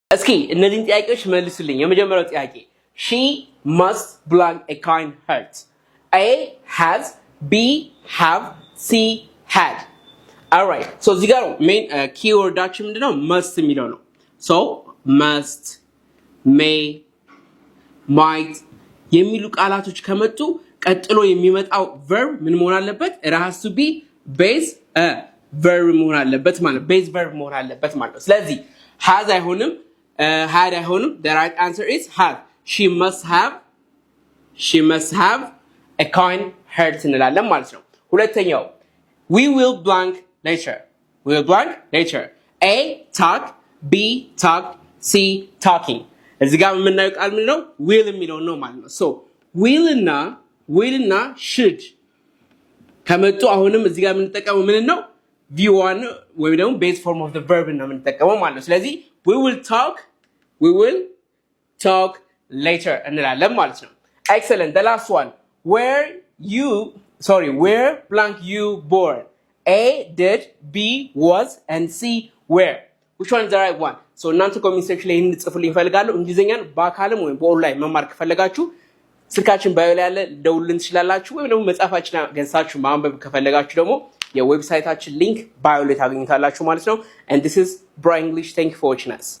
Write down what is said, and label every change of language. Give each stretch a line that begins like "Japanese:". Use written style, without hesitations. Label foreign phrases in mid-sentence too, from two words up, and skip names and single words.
Amharic: እስኪ እነዚህን ጥያቄዎች መልሱልኝ። የመጀመሪያው ጥያቄ
English: she must blank a kind heart. A has, B have, C had. Alright, so
Amharic: እዚህ ጋር main keywordዳችን ምንድነው? must የሚለው ነው።
English: so must, may, might
Amharic: የሚሉ ቃላቶች ከመጡ ቀጥሎ የሚመጣው verb ምን መሆን አለበት?
English: it has to be base verb
Amharic: መሆን አለበት ማለት ነው።
English: base verb
Amharic: መሆን አለበት ማለት ነው። ስለዚህ has አይሆንም had አይሆንም።
English: the right answer is have. she must have a kind heart
Amharic: እንላለን ማለት ነው። ሁለተኛው we will blank later.
English: we will blank later. A talk, B talk, C talking.
Amharic: እዚህ ጋር የምናየው ቃል ምንድን ነው? will የሚለው ነው ማለት ነው። so will እና should ከመጡ አሁንም እዚህ ጋር የምንጠቀመው ምን ነው? V1 ወይ ደግሞ
English: base form of the verb
Amharic: ነው የምንጠቀመው ማለት ነው። ስለዚህ
English: we will talk later
Amharic: እንላለን ማለት ነው። excellent.
English: the last one, where blank you born? A did, B was, and C where. which one is the right one?
Amharic: so እናንተ
English: comment section
Amharic: ላይ እንጽፉልኝ ፈልጋለሁ። እንግሊዘኛን በአካልም ወይም በኦንላይን መማር ከፈለጋችሁ ስልካችን ባዮ ላይ ያለ ደውልን ትችላላችሁ፣ ወይም ደግሞ መጻፋችን ገንሳችሁ ማንበብ ከፈለጋችሁ ደግሞ የዌብሳይታችን ሊንክ ባዮ ላይ ታገኙታላችሁ ማለት ነው።
English: and this is Bro English. thank you for watching us.